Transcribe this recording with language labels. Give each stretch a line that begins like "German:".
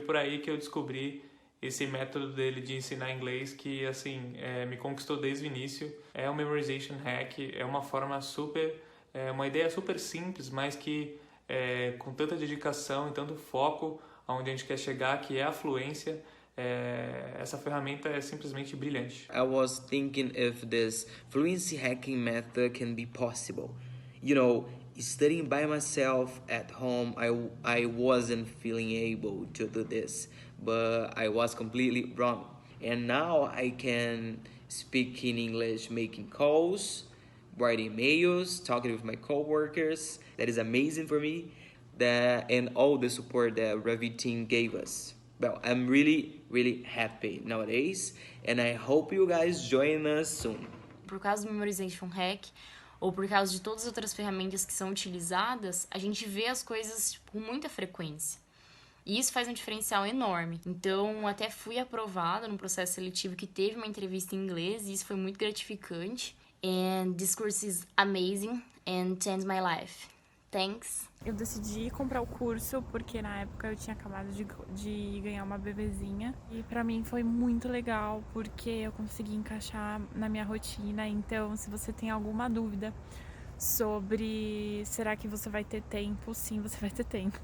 Portuguese: Por aí que eu descobri esse método dele de ensinar inglês que assim me conquistou desde o início. É um memorization hack, é uma forma uma ideia super simples, mas que com tanta dedicação e tanto foco aonde a gente quer chegar, que é a fluência. Essa ferramenta é simplesmente brilhante.
English: I was thinking if this fluency hacking method can be possible. You know, studying by myself at home, I wasn't feeling able to do this, but I was completely wrong. And now I can speak in English, making calls, writing emails, talking with my coworkers. That is amazing for me. And all the support that Ravi team gave us. Well, I'm really happy nowadays, and I hope you guys join us soon.
Portuguese: Por causa do Memorization Hack, ou por causa de todas as outras ferramentas que são utilizadas, a gente vê as coisas com muita frequência. E isso faz um diferencial enorme. Então, até fui aprovada num processo seletivo que teve uma entrevista em inglês, e isso foi muito gratificante.
English: And this course is amazing and changed my life. Thanks.
Portuguese: Eu decidi comprar o curso porque na época eu tinha acabado de ganhar uma bebezinha. E pra mim foi muito legal porque eu consegui encaixar na minha rotina. Então, se você tem alguma dúvida sobre será que você vai ter tempo, sim, você vai ter tempo.